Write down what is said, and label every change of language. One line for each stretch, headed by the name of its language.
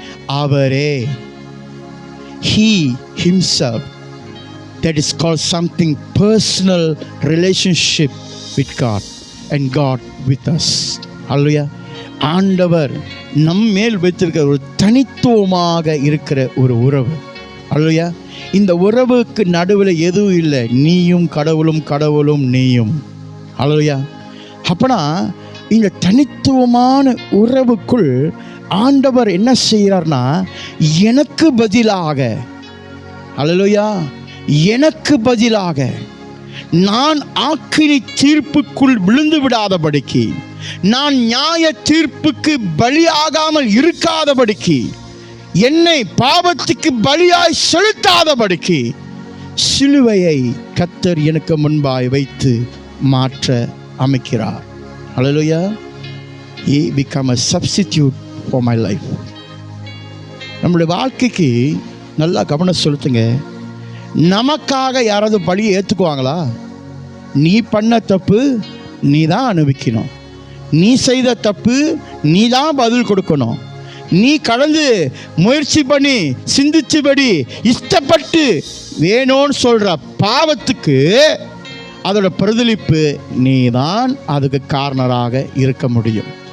English: அவரே, he himself, that is called something personal relationship with God and God with us.
Tamil: அல்லேலூயா. ஆண்டவர் நம்மேல் வைத்திருக்கிற ஒரு தனித்துவமாக இருக்கிற ஒரு உறவு. அல்லேலூயா. இந்த உறவுக்கு நடுவில் எதுவும் இல்லை, நீயும் கடவுளும் கடவுளும் நீயும். அல்லேலூயா. அப்பனா இந்த தனித்துவமான உறவுக்குள் ஆண்டவர் என்ன செய்கிறார்னா, எனக்கு பதிலாக, அல்லேலூயா, எனக்கு பதிலாக நான் ஆக்கினி தீர்ப்புக்குள் விழுந்து விடாதபடிக்கு, நான் நியாய தீர்ப்புக்கு பலியாகாமல் இருக்காதபடிக்கு, என்னை பாவத்துக்கு பலியாய் செலுத்தாதபடிக்கு சிலுவையை கர்த்தர் எனக்கு முன்பாய் வைத்து மாற்ற அமைக்கிறார். ஹல்லேலூயா.
English: He become a substitute for my life.
Tamil: நம்முடைய வாழ்க்கைக்கு நல்லா கவனம் செலுத்துங்க. நமக்காக யாராவது பலியை ஏற்றுக்குவாங்களா? நீ பண்ண தப்பு நீ தான் அனுபவிக்கணும். நீ செய்த தப்பு நீ தான் பதில் கொடுக்கணும். நீ கடந்து முயற்சி பண்ணி சிந்திச்சபடி இஷ்டப்பட்டு வேணும்னு சொல்கிற பாவத்துக்கு அதோட பிரதிலிப்பு நீ தான் அதுக்கு காரணராக இருக்க முடியும்.